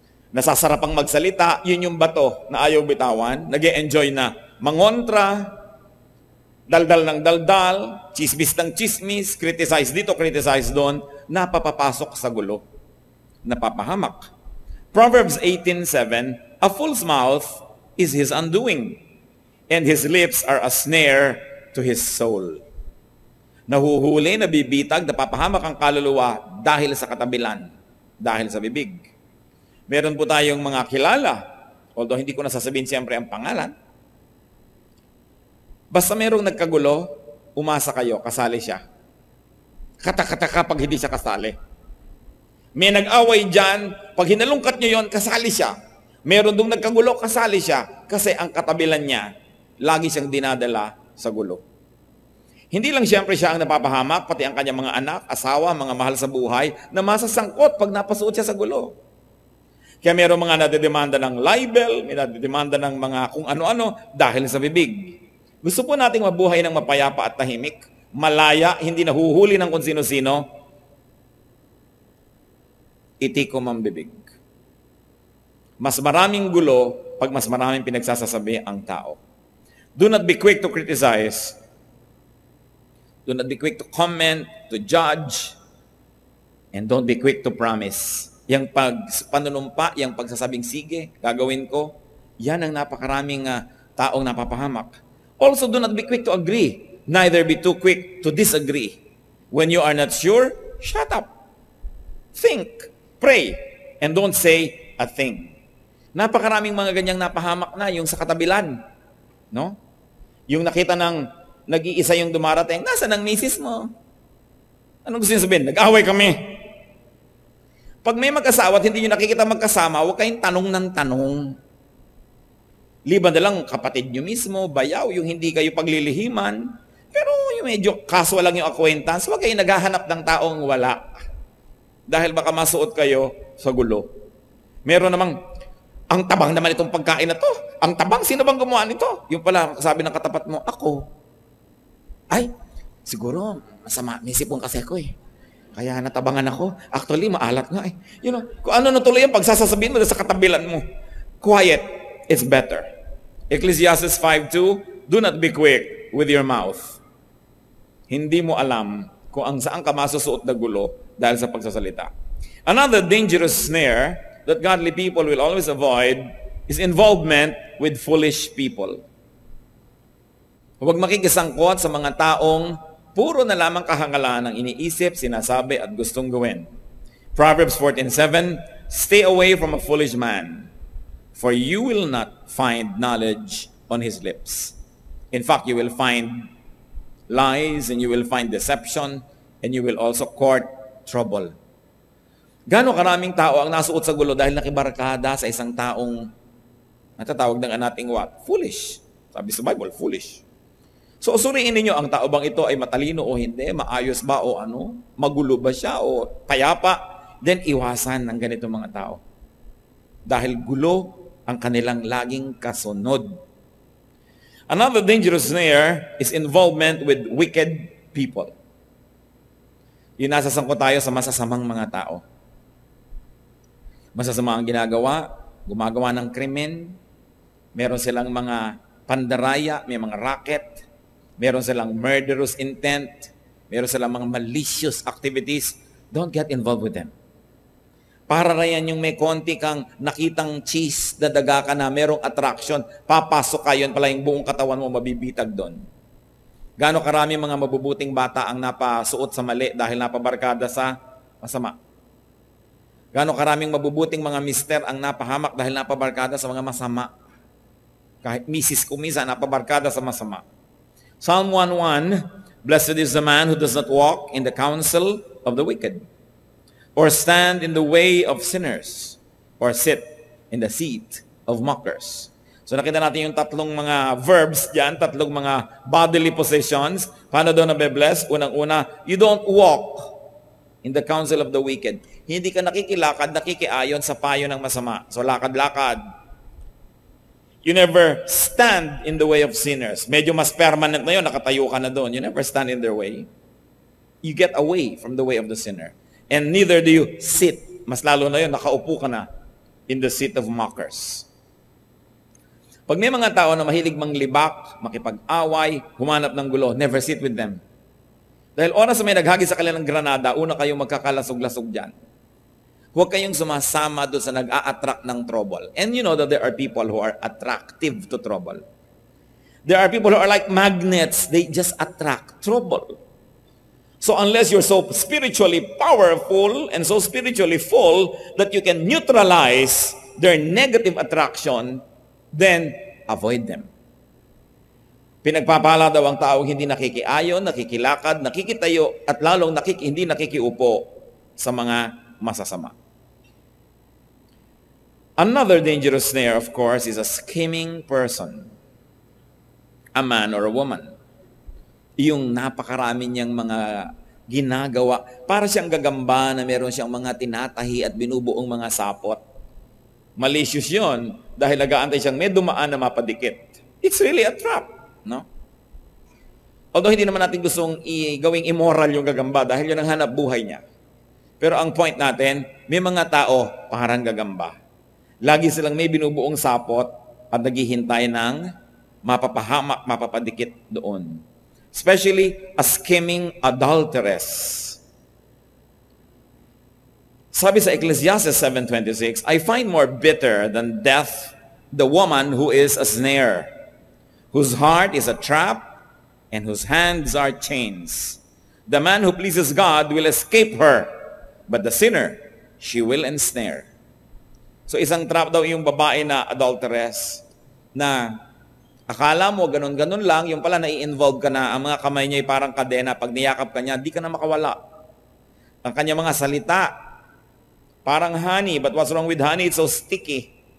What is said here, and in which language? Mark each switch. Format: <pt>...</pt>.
<tl>Nasasarapang magsalita, yun yung bato na ayaw bitawan, nag-e-enjoy na mangontra, daldal ng daldal, chismis ng chismis, criticize dito, criticize doon, napapapasok sa gulo, napapahamak.</tl> <en>Proverbs 18:7, a fool's mouth is his undoing, and his lips are a snare to his soul.</en> <tl>Nahuhuli, nabibitag, napapahamak ang kaluluwa dahil sa katabilan, dahil sa bibig. Meron po tayong mga kilala, although hindi ko nasasabihin siyempre ang pangalan. Basta merong nagkagulo, umasa kayo, kasali siya. Katakataka pag hindi siya kasali. May nag-away dyan, pag hinalungkat nyo yon, kasali siya. Meron dong nagkagulo, kasali siya. Kasi ang katabilan niya, lagi siyang dinadala sa gulo. Hindi lang siyempre siya ang napapahamak, pati ang kanyang mga anak, asawa, mga mahal sa buhay, na masasangkot pag napasuot siya sa gulo. Kaya mayroong mga nadedemanda ng libel, may nadedemanda ng mga kung ano-ano dahil sa bibig. Gusto po nating mabuhay ng mapayapa at tahimik, malaya, hindi nahuhuli ng kung sino-sino, itikom ang bibig. Mas maraming gulo pag mas maraming pinagsasasabi ang tao.</tl> <en>Do not be quick to criticize. Do not be quick to comment, to judge, and don't be quick to promise.</en> <tl>Yang panunumpa, yang pagsasabing sige, gagawin ko, yan ang napakaraming taong napapahamak.</tl> <en>Also, do not be quick to agree. Neither be too quick to disagree. When you are not sure, shut up. Think, pray, and don't say a thing.</en> <tl>Napakaraming mga ganyang napahamak na, yung sa katabilan. No? Yung nakita ng nag-iisa yung dumarating, nasaan ang misis mo? Anong gusto niyo sabihin? Nag-away kami. Pag may mag-asawa at hindi nyo nakikita magkasama, huwag kayong tanong ng tanong. Liban na lang kapatid nyo mismo, bayaw, yung hindi kayo paglilihiman. Pero yung medyo casual lang yung acquaintance, huwag kayong naghahanap ng taong wala. Dahil baka masuot kayo sa gulo. Meron namang, ang tabang naman itong pagkain na to. Ang tabang, sino bang gumawa nito? Yung pala, sabi ng katapat mo, ako. Ay, siguro, masama, may sipon kasi ako eh. Kaya natabangan ako. Actually, maalat nga eh.</tl> <en>You know,</en> <tl>kung ano natuloy yung pagsasasabihin mo sa katabilan mo.</tl> <en>Quiet is better. Ecclesiastes 5:2, do not be quick with your mouth.</en> <tl>Hindi mo alam kung ang saan ka masusuot na gulo dahil sa pagsasalita.</tl> <en>Another dangerous snare that godly people will always avoid is involvement with foolish people.</en> <tl>Huwag makikisangkot sa mga taong puro na lamang kahangalan ang iniisip, sinasabi at gustong gawin.</tl> <en>Proverbs 14:7, stay away from a foolish man, for you will not find knowledge on his lips. In fact, you will find lies and you will find deception and you will also court trouble.</en> <tl>Gano'ng karaming tao ang nasuot sa gulo dahil nakibarkada sa isang taong natatawag ng nating what? Foolish. Sabi sa Bible, foolish. So, suriin ninyo, ang tao bang ito ay matalino o hindi? Maayos ba o ano? Magulo ba siya o payapa? Then, iwasan ng ganito mga tao. Dahil gulo ang kanilang laging kasunod.</tl> <en>Another dangerous snare is involvement with wicked people.</en> <tl>Yung nasasangkot tayo sa masasamang mga tao. Masasama ang ginagawa, gumagawa ng krimen, meron silang mga pandaraya, may mga racket, meron silang</tl> <en>murderous intent,</en> <tl>meron silang mga</tl> <en>malicious activities. Don't get involved with them.</en> <tl>Para yan yung may konti kang nakitang cheese, dadaga ka na, merong attraction, papasok ka, yun pala yung buong katawan mo mabibitag doon. Gaano karami mga mabubuting bata ang napasuot sa mali dahil napabarkada sa masama. Gaano karaming mabubuting mga mister ang napahamak dahil napabarkada sa mga masama. Kahit misis ko minsan napabarkada sa masama.</tl> <en>Psalm 1:1, Blessed is the man who does not walk in the counsel of the wicked, or stand in the way of sinners, or sit in the seat of mockers.</en> <tl>So nakita natin yung tatlong mga verbs dyan, tatlong mga</tl> <en>bodily possessions.</en> <tl>Paano daw nabe-bless? Unang-una,</tl> <en>you don't walk in the counsel of the wicked.</en> <tl>Hindi ka nakikilakad, nakikiayon sa payo ng masama. So lakad-lakad.</tl> <en>You never stand in the way of sinners.</en> <tl>Medyo mas permanent na yun, nakatayo ka na doon.</tl> <en>You never stand in their way. You get away from the way of the sinner. And neither do you sit.</en> <tl>Mas lalo na yun, nakaupo ka na</tl> <en>in the seat of mockers.</en> <tl>Pag may mga tao na mahilig manglibak, makipag-away, humanap ng gulo,</tl> <en>never sit with them.</en> <tl>Dahil oras na may naghagi sa kanilang granada, una kayong magkakalasog-lasog dyan. Huwag kayong sumasama doon sa nag-a-attract ng trouble.</tl> <en>And you know that there are people who are attractive to trouble. There are people who are like magnets. They just attract trouble. So unless you're so spiritually powerful and so spiritually full that you can neutralize their negative attraction, then avoid them.</en> <tl>Pinagpapala daw ang taong hindi nakikiayon, nakikilakad, nakikitayo, at lalong hindi nakikiupo sa mga masasama.</tl> <en>Another dangerous snare, of course, is a scheming person. A man or a woman.</en> <tl>Yung napakarami niyang mga ginagawa. Para siyang gagamba na meron siyang mga tinatahi at binubuong mga sapot. Malicious yun dahil nag-aantay siyang may dumaan na mapadikit.</tl> <en>It's really a trap.</en> <tl>No? Although hindi naman natin gustong gawing immoral yung gagamba dahil yun ang hanap buhay niya. Pero ang point natin, may mga tao parang gagamba. Lagi silang may binubuong sapot at naghihintay ng mapapahamak, mapapadikit doon.</tl> <en>Especially a scheming adulteress.</en> <tl>Sabi sa</tl> <en>Ecclesiastes 7:26, I find more bitter than death the woman who is a snare, whose heart is a trap, and whose hands are chains. The man who pleases God will escape her, but the sinner, she will ensnare.</en> <tl>So isang trap daw yung babae na adulteress, na akala mo ganun-ganun lang, yung pala nai-involve ka na, ang mga kamay niya ay parang kadena, pag niyakap ka niya, di ka na makawala. Ang kanya mga salita, parang</tl> <en>honey, but what's wrong with honey? It's so sticky.</en>